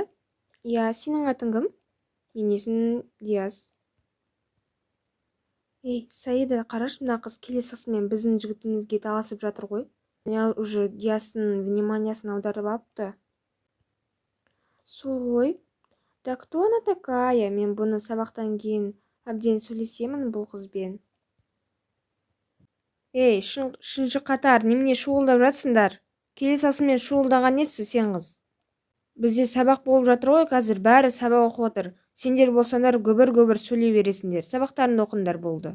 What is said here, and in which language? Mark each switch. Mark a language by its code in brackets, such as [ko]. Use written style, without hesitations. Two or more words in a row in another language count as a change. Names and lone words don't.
[kk] Сенің атың кім? Менің есімім Диас. Ей, Саида, қараш, мына қыз келесісімен біздің жігітімізге таласып жатыр ғой. Уже Диастың вниманиясын аударып алыпты. Сол ғой. [ru] Да кто она такая? [kk] Мен бұны сабақтан кейін әбден сөйлесемін бұл қызбен. Ей, шыншы қатар, немене шуылдап жатсыңдар? Келесісімен шуылдаған несі сен қыз? Бізде сабақ болып жатыр ғой, қазір бәрі сабақ оқып отыр. Сендер болсаңдар гөбір сөйлей бересіңдер. Сабақтарыңды оқыңдар, болды.